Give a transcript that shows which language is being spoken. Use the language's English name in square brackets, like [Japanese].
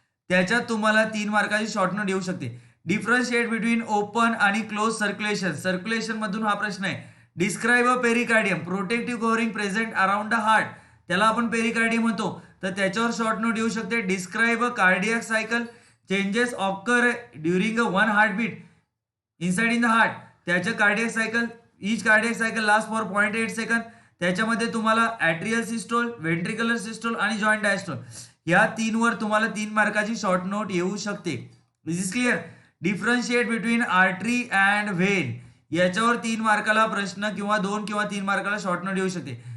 [Marathi] त्याच्यात तुम्हाला 3 मार्काची short note येऊ शकते. [English] differentiate between open [Marathi] आणि [English] Close circulation. [Marathi] सर्क्युलेशन मधून हा प्रश्न आहे. [English] Describe a pericardium. Protective covering present around the heart, [Marathi] त्याला आपण पेरिकार्डियम म्हणतो, तर त्याच्यावर शॉर्ट नोट येऊ शकते. [English] Describe a cardiac cycle. Changes occur during a 1 heartbeat inside in the heart. [Marathi] त्याचं [English] Cardiac cycle, each cardiac cycle last for 0.8 second. [Marathi] त्याच्यामध्ये तुम्हाला ॲट्रियल सिस्टोल, व्हेंट्रिक्युलर सिस्टोल आणि जॉईंट डायस्टोल या 3 वर तुम्हाला 3 मार्काची शॉर्ट नोट येऊ शकते. [English] This is clear. Differentiate between artery and vein, [Marathi] याच्यावर 3 मार्काला प्रश्न किंवा 2 किंवा 3 मार्काला शॉर्ट नोट येऊ शकते.